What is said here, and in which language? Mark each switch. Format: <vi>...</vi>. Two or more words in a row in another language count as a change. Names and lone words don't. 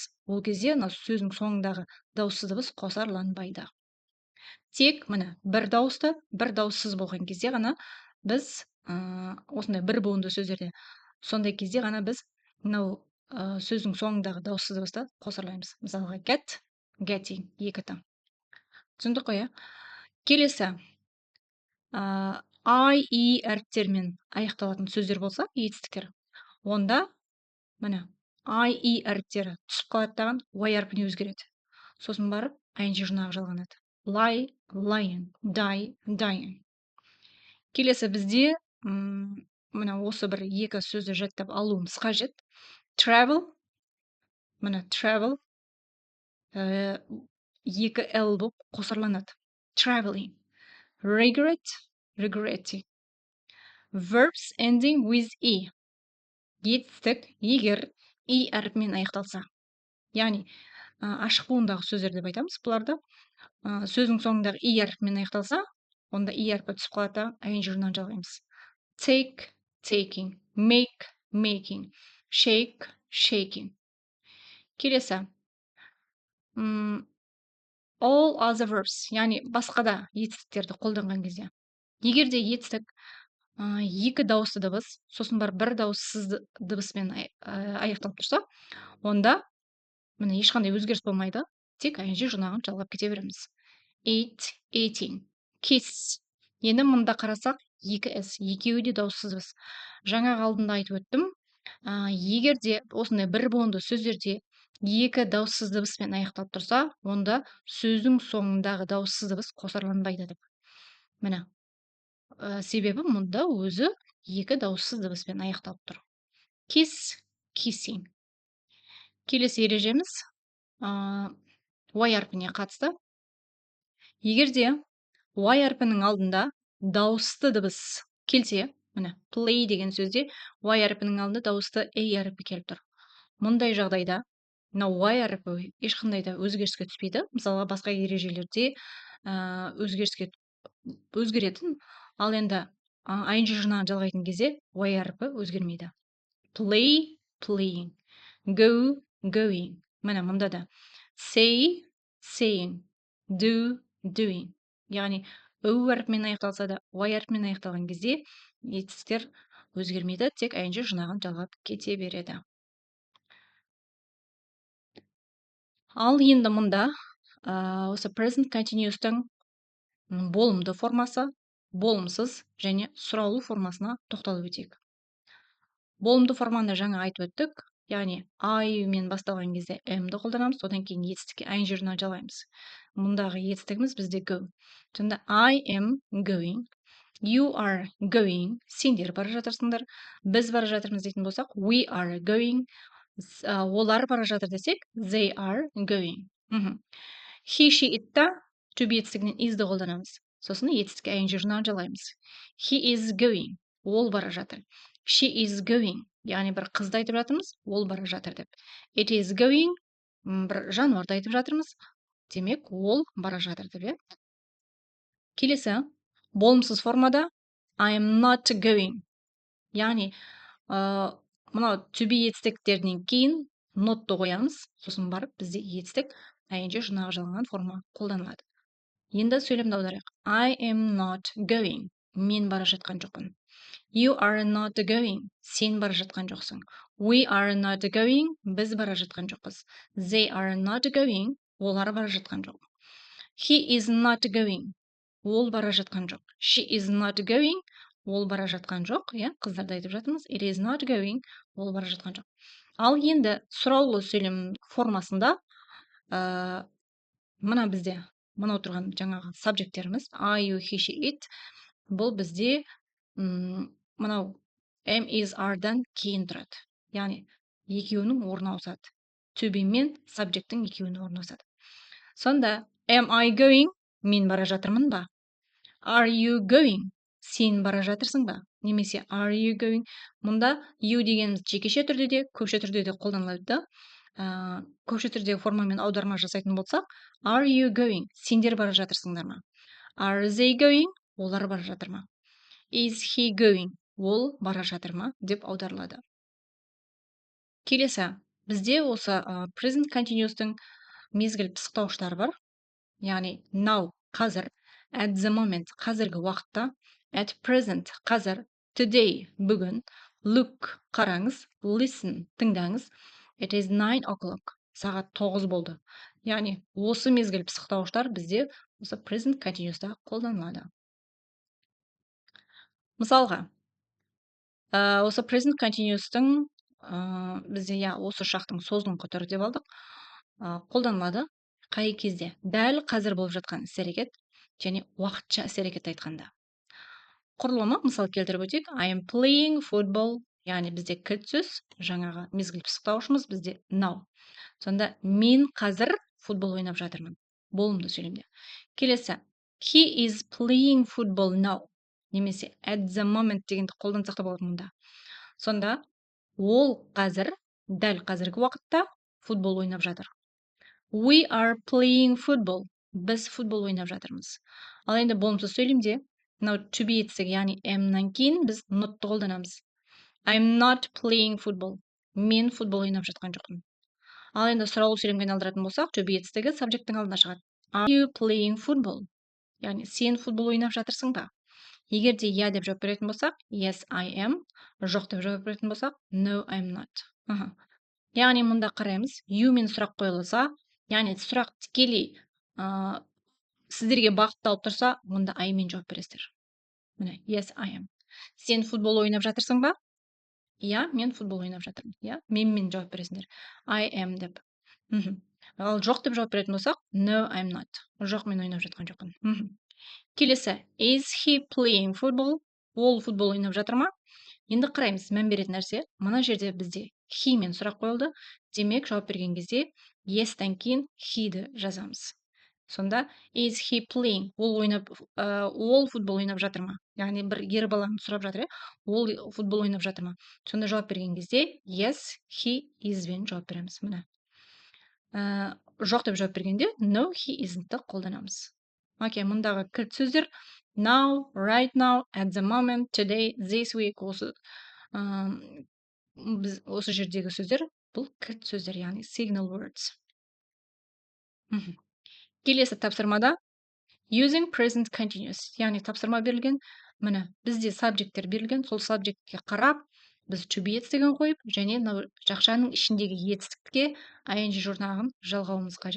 <kk>Ол кезде сөздің соңындағы дауыссыз дыбыс қосарланбайды. Тек міне бір дауысты, бір дауыссыз болған кезде ғана біз осындай бір буынды сөздерде сондай кезде ғана біз мынау сөздің соңындағы дауыссыз дыбысты қосарлаймыз.</kk> <en>Мысалға get, getting,</en> <kk>екі там. Түсіндік қой, Келесі I, E әріптермен аяқталатын сөздер болса, етістіктер, онда міне I, E әріптері түсіп қалаттаған Y әрпіне өзгереді. Сосын барып ing жұрнағы жалғанады.</kk> <en>Lie, lying, die, dying.</en> <kk>Келесі бізде міне осы бір екі сөзді жаттап алуымыз қажет. Travel, міне travel екі L болып қосарланады.</kk> <en>Traveling. Regret, regretting. Verbs ending with E.</en> <kk>Етістік егер E әріпімен аяқталса. Яғни ашық буындағы сөздер деп айтамыз бұларды. Сөздің соңындағы E әріпімен аяқталса, онда E әрпі түсіп қалады, ing жұрнағын жалғаймыз.</kk> <en>Take, taking. Make, making. Shake, shaking.</en> <kk>Келесі.</kk> <en>All other verbs,</en> <kk>яғни басқа да етістіктерді қолданған кезде. Егер де етістік екі дауысты дыбыс сосын барып бір дауыссыз дыбыспен аяқталып тұрса, онда міне ешқандай өзгеріс болмайды, тек ing жұрнағын жалғап кете береміз.</kk> <en>Eat, eating. Kiss.</en> <kk>Енді мұнда қарасақ, екі с, екеуі де дауыссыз дыбыс. Жаңағы алдында айтып өттім, егер де осындай бір буынды сөздерде екі дауыссыз дыбыспен аяқталып тұрса, онда сөздің соңындағы дауыссыз дыбыс қосарланбайды деп. Міне, себебі мұнда өзі екі дауыссыз дыбыспен аяқталып тұр.</kk> <en>Kiss, kissing.</en> <kk>Келесі ережеміз y әрпіне қатысты. Егер де y әрпінің алдында дауысты дыбыс келсе, міне, play деген сөзде y әрпінің алдында дауысты a әрпі келіп тұр. Мұндай жағдайда мынау y әрпі ешқандай да өзгеріске түспейді. Мысалға, басқа ережелерде өзгеретін, ал енді ing жұрнағын жалғайтын кезде y әрпі өзгермейді.</kk> <en>Play, playing. Go, going.</en> <kk>Міне, мұнда да</kk> <en>say, saying. Do, doing.</en> <kk>Яғни o әрпімен аяқталса да, y әрпімен аяқталған кезде етістіктер өзгермейді, тек ing жұрнағын жалғап кете береді. Ал енді мұнда осы</kk> <en>present continuous'тың</en> <kk>болымды формасы, болымсыз және сұраулы формасына тоқталып өтейік. Болымды форманы жаңа айтып өттік, яғни I мен басталған кезде M-ді қолданамыз, одан кейін етістікке ing жұрнағын жалғаймыз. Мұндағы етістігіміз бізде go.</kk> <en>Сонда I am going, you are going,</en> <kk>сендер бара жатырсыңдар, біз бара жатырмыз дейтін болсақ,</kk> <en>we are going,</en> <kk>олар бара жатыр десек,</kk> <en>they are going.</en> <kk>He, she, itта to be етістігінен isді қолданамыз. Сосын етістікке ing жұрнағын жалғаймыз.</kk> <en>He is going,</en> <kk>ол бара жатыр.</kk> <en>She is going,</en> <kk>яғни бір қызды айтып жатырмыз, ол бара жатыр деп.</kk> <en>It is going,</en> <kk>бір жануарды айтып жатырмыз, демек ол бара жатыр деп. Келесі, болымсыз формада</kk> <en>I am not going,</en> <kk>яғни мынау to be етістіктерінен кейін notты қоямыз, сосын барып бізде етістік ing жұрнағы жалғанған форма қолданылады. Енді сөйлемді аударайық.</kk> <en>I am not going,</en> <kk>мен бара жатқан жоқпын.</kk> <en>You are not going,</en> <kk>сен бара жатқан жоқсың.</kk> <en>We are not going,</en> <kk>біз бара жатқан жоқпыз.</kk> <en>They are not going,</en> <kk>олар бара жатқан жоқ.</kk> <en>He is not going,</en> <kk>ол бара жатқан жоқ.</kk> <en>She is not going,</en> <kk>ол бара жатқан жоқ. Қыздарды айтып жатырмыз.</kk> <en>It is not going,</en> <kk>ол бара жатқан жоқ. Ал енді сұраулы сөйлем формасында мына бізде мынау тұрған жаңағы сабжектеріміз</kk> <en>I, you, he, she, it,</en> <kk>бұл бізде мынау am, is, are-дан кейін тұрады. Яғни екеуінің орны ауысады. To be мен сабжектің екеуінің орны ауысады. Сонда</kk> <en>am I going,</en> <kk>мен бара жатырмын ба?</kk> <en>Are you going,</en> <kk>сен бара жатырсың ба? Немесе</kk> <en>are you going,</en> <kk>мұнда you дегеніміз жекеше түрде де, көпше түрде де қолданылады. Көпше түрдегі формамен аударма жасайтын болсақ,</kk> <en>are you going,</en> <kk>сендер бара жатырсыңдар ма?</kk> <en>Are they going,</en> <kk>олар бара жатыр ма?</kk> <en>Is he going,</en> <kk>ол бара жатыр ма деп аударылады. Келесі, бізде осы</kk> <en>present continuous'тың</en> <kk>мезгіл пысықтауыштары бар. Яғни now, қазір,</kk> <en>at the moment,</en> <kk>қазіргі уақытта,</kk> <en>at present,</en> <kk>қазір, today, бүгін, look, қараңыз, listen, тыңдаңыз,</kk> <en>it is 9 o'clock,</en> <kk>сағат 9 болды. Яғни осы мезгіл пысықтауыштар бізде осы</kk> <en>present continuous'та</en> <kk>қолданылады. Мысалға, осы</kk> <en>present continuous'тың</en> <kk>бізде осы шақтың созылыңқы түрі деп алдық, қолданылады қай кезде? Дәл қазір болып жатқан іс-әрекет және уақытша іс-әрекетті айтқанда. Құрылымы мысал келтіріп өтейік.</kk> <en>I am playing football,</en> <kk>яғни бізде кілт сөз, жаңағы мезгіл пысықтауышымыз бізде now. Сонда мен қазір футбол ойнап жатырмын. Болымды сөйлемде. Келесі,</kk> <en>he is playing football now.</en> <kk>Немесе</kk> <en>at the moment</en> <kk>дегенді қолдансақ та болады мұнда. Сонда ол қазір, дәл қазіргі уақытта футбол ойнап жатыр.</kk> <en>We are playing football.</en> <kk>Біз футбол ойнап жатырмыз. Ал енді болымсыз сөйлемде, мынау to be етістігі, яғни am-нан кейін біз notты қолданамыз.</kk> <en>I am not playing football.</en> <kk>Мен футбол ойнап жатқан жоқпын. Ал енді сұраулы сөйлемге айналдыратын болсақ, to be етістігі сабжектің алдына шығады.</kk> <en>Are you playing football?</en> <kk>Яғни сен футбол ойнап жатырсың ба? Егер де иә деп жауап беретін болсақ,</kk> <en>yes, I am.</en> <kk>Жоқ деп жауап беретін болсақ,</kk> <en>no, I'm not.</en> <kk>Яғни мұнда қараймыз, you мен сұрақ қойылса, яғни сұрақ тікелей сіздерге бағытталып тұрса, онда I мен жауап бересіздер. Міне,</kk> <en>yes, I am.</en> <kk>Сен футбол ойнап жатырсың ба? Иә, мен футбол ойнап жатырмын. Иә, мен жауап бересіңдер.</kk> <en>I am</en> <kk>деп. Ал жоқ деп жауап беретін болсақ,</kk> <en>no, I'm not.</en> <kk>Жоқ, мен ойнап жатқан жоқпын. Келесі,</kk> <en>is he playing football?</en> <kk>Ол футбол ойнап жатыр ма? Енді қараймыз, мән беретін нәрсе, мына жерде бізде he мен сұрақ қойылды. Демек, жауап берген кезде yes-тен кейін he-ді жазамыз.</kk> <en>Сонда is he playing?</en> <kk>Ол футбол ойнап жатыр ма? Яғни бір ер баланы сұрап жатыр, ол футбол ойнап жатыр ма? Сонда жауап берген кезде</kk> <en>yes, he is</en> <kk>бен жауап береміз. Міне. Жоқ деп жауап бергенде</kk> <en>no, he isn't-</en> <kk>ті қолданамыз. Окей, мұндағы кілт сөздер</kk> <en>now, right now, at the moment, today, this week</en> <kk>осы біз осы жердегі сөздер бұл кілт сөздер, яғни</kk> <en>signal words.</en> <kk>Келесі тапсырмада</kk> <en>using present continuous,</en> <kk>яғни тапсырма берілген. Міне, бізде сабжекттер берілген, сол сабжектке қарап біз to be етістігін қойып, және жақшаның ішіндегі етістікке ing жұрнағын жалғауымыз қажет.</kk>